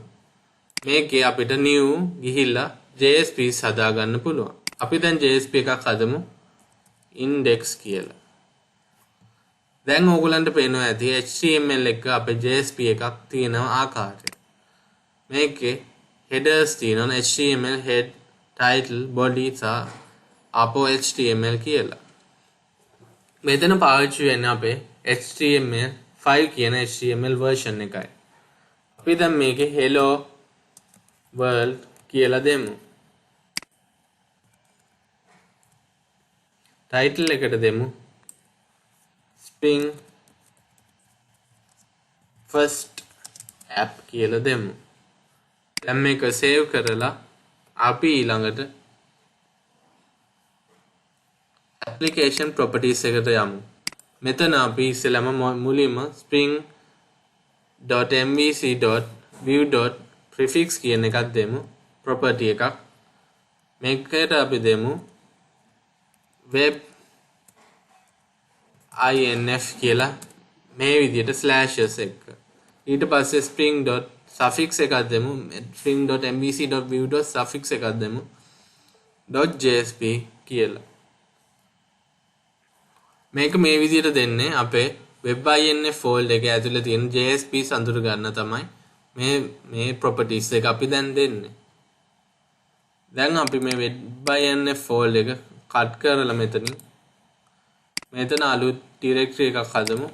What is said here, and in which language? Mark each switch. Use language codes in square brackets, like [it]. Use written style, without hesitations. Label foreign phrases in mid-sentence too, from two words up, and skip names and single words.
[si] මේකේ අපිට new ගිහිල්ලා JSP හදා ගන්න පුළුවන්. අපි දැන් JSP එකක් හදමු index කියලා. දැන් ඕගොල්ලන්ට පේනවා ඇති HTML එක අපේ JSP එකක් තියෙන ආකාරය. මේකේ headers තියෙනවා [en] HTML head title body [si] සහ අපෝ HTML කියලා. මෙතන පාවිච්චි වෙන්නේ අපේ HTML5 කියන [en] HTML version [si] එකයි. අපි දැන් මේකේ [en] hello world [si] කියලා දෙමු. title එකට දෙමු [en] Spring first app [si] කියලා දෙමු. දැන් මේක save කරලා අපි ඊළඟට [en] application properties [si] එකට යමු. මෙතන අපි ඉස්සෙල්ලාම මුලින්ම spring.mvc.view.prefix කියන එකක් දෙමු. property එකක්. මේකට අපි දෙමු web inf කියලා මේ විදිහට slashes එක. ඊට පස්සේ spring.suffix එකක් දෙමු. spring.mvc.view.suffix එකක් දෙමු. .jsp කියලා. මේක මේ විදිහට දෙන්නේ අපේ web.inf folder එකේ ඇතුලේ තියෙන JSP සඳුරු ගන්න තමයි මේ properties එක අපි දැන් දෙන්නේ. දැන් අපි මේ web.inf folder එක කට් කරලා මෙතන අලුත් directory එකක් හදමු.